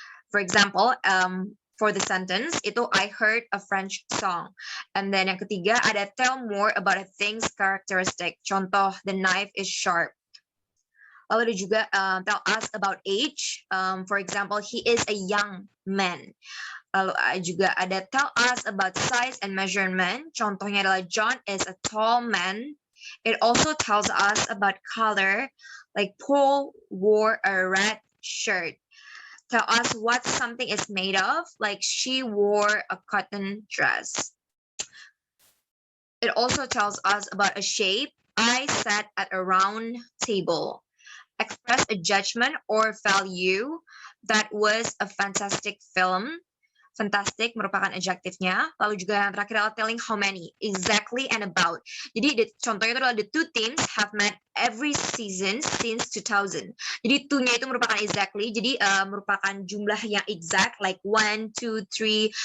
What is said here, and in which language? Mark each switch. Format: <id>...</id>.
<en>For example, for the sentence itu I heard a French song. And then</en> <id>yang ketiga ada</id> <en>tell more about a thing's characteristic. Contoh, the knife is sharp.</en> <id>Lalu ada juga</id> <en>tell us about age. For example, he is a young man.</en> <id>Lalu juga ada</id> <en>tell us about size and measurement.</en> <id>Contohnya adalah</id> <en>John is a tall man. It also tells us about color, like Paul wore a red shirt. tell us what something is made of, like she wore a cotton dress. It also tells us about a shape. I sat at a round table. Express a judgment or value. That was a fantastic film.</en> <id>Fantastic merupakan adjektifnya. Lalu juga yang terakhir adalah</id> <en>telling how many, exactly and about.</en> <id>Jadi contohnya itu adalah</id> <en>the two teams have met every season since 2000.</en> <id>Jadi two-nya itu merupakan exactly, jadi merupakan jumlah yang exact, like 1, 2, 3.</id>